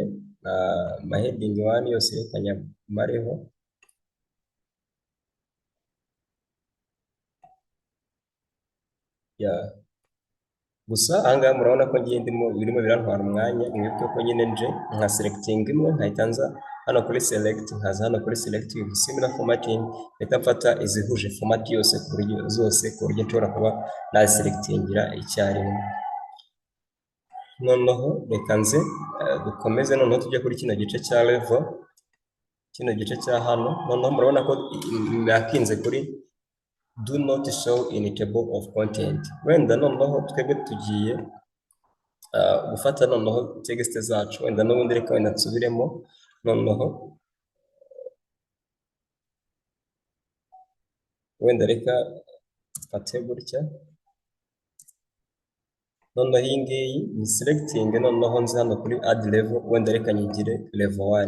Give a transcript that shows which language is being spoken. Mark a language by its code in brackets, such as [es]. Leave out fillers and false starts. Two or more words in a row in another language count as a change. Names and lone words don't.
[rw] Maheding 1 yose reka nyamareho. Gusa ahangaha murabona ko ngiye birimo birantwara umwanya. Mwibuke ko nyine nje nka selecting imwe nkahita nza hano kuri select, nkaza hano kuri [en] select with similar formatting, [rw] mpita mfata izihuje format yose ku buryo nshobora kuba naziselectingira icyarimwe. Noneho reka nze dukomeze, noneho tujya kuri kino gice cya level, kino gice cya hano. Noneho murabona ko nakinze kuri [en] do not show in table of content. [rw] Wenda noneho twebwe tugiye gufata noneho text zacu, wenda n'ubundi reka wenda nsubiremo. Noneho wenda reka mfate gutya, noneho iyi ngiyi ni selecting, noneho nzi hano kuri [en] add level, [rw] wenda reka nyigire level 1.